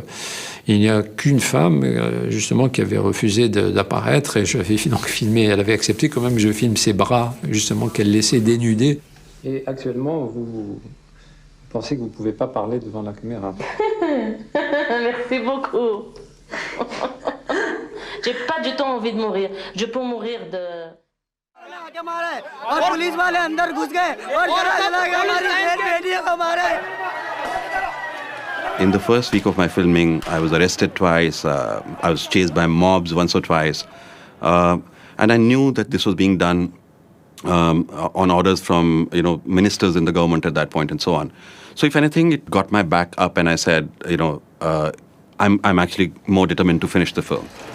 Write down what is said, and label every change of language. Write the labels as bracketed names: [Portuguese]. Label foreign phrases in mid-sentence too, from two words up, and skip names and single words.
[French] Il n'y a qu'une femme, justement, qui avait refusé d'apparaître, et j'avais donc filmé, elle avait accepté quand même que je filme ses bras, justement, qu'elle laissait dénudés. Et actuellement, vous pensez que vous ne pouvez pas parler devant la caméra? Merci beaucoup. J'ai pas du tout envie de mourir. Je peux mourir de... [Hindi] और पुलिस वाले अंदर घुस गए और चला गया हमारी बेटियों को मारे [English] In the first week of my filming, I was arrested twice. I was chased by mobs once or twice. And I knew that this was being done on orders from, ministers in the government at that point and so on. So if anything, it got my back up and I said, I'm actually more determined to finish the film.